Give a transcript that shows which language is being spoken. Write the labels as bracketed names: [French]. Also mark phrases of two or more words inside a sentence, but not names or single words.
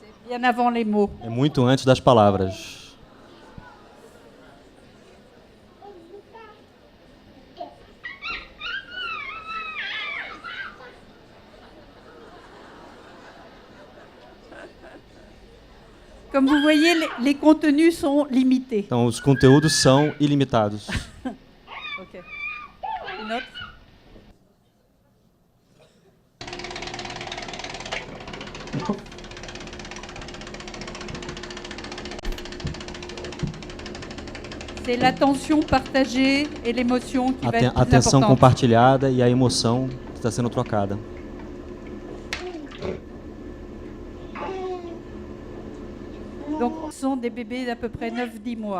[French] bien avant les mots. [Portuguese] É muito antes das palavras. [French] Comme vous voyez, les contenus sont limités. [Portuguese] Então, os conteúdos são ilimitados. [French] Ok. Une autre? C'est l'attention partagée et l'émotion qui va être plus [Portuguese] Atenção [French] importante. [Portuguese] compartilhada e a emoção que está sendo trocada. [French] Donc, ce sont des bébés d'à peu près 9-10 mois.